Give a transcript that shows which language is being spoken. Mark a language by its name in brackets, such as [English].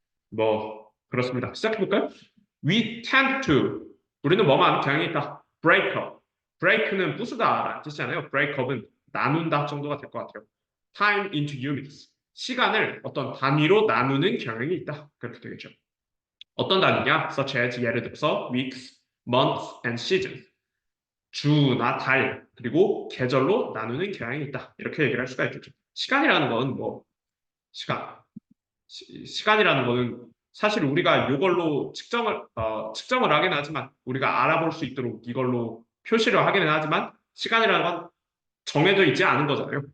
[Korean] 뭐 그렇습니다. 시작해볼까요? [English] We tend to [Korean] 우리는 뭐만 하는 경향이 있다. [English] break up. [Korean] break는 부수다라는 뜻이잖아요. break up은 나눈다 정도가 될 것 같아요. [English] time into units. [Korean] 시간을 어떤 단위로 나누는 경향이 있다. 그렇게 되겠죠. 어떤 단위냐? [English] such as [Korean] 예를 들어서 [English] weeks, months, and seasons. [Korean] 주나 달, 그리고 계절로 나누는 경향이 있다. 이렇게 얘기를 할 수가 있겠죠. 시간이라는 건 시간. 시간이라는 거는 사실 우리가 이걸로 측정을 하긴 하지만 우리가 알아볼 수 있도록 이걸로 표시를 하기는 하지만 시간이라는 건 정해져 있지 않은 거잖아요.